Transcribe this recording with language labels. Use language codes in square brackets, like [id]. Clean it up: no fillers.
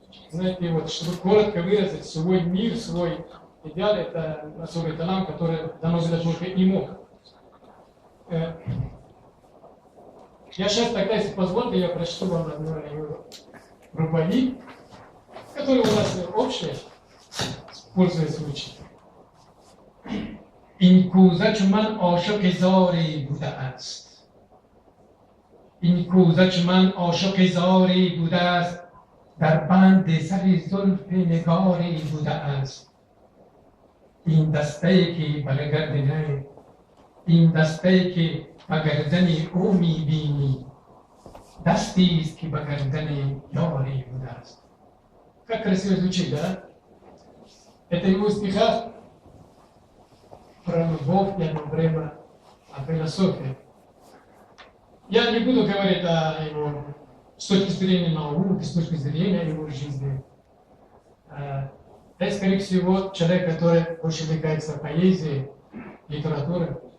[ru] Знаете, вот, чтобы коротко выразить свой мир, свой идеал, это особый талант, который дано было только ему. Я сейчас тогда, если позволите, я прочту вам одно его рубави, который у нас общий, пользуясь случаем. [fa] این کوزه من عاشق زاری بوده است. این کوزه من عاشق زاری بوده است. در بند سر زلف نگاری بوده است. این دسته که بگردنه، این دسته که بگردن او میبینی، دستی است که بگردن یاری بوده است. [ru] Как красиво звучит, да? Это его стихах про любовь и одно время о философии. Я не буду говорить о его с точки зрения науки, с точки зрения его жизни. Я, скорее всего, человек, который очень увлекается поэзией, литературой.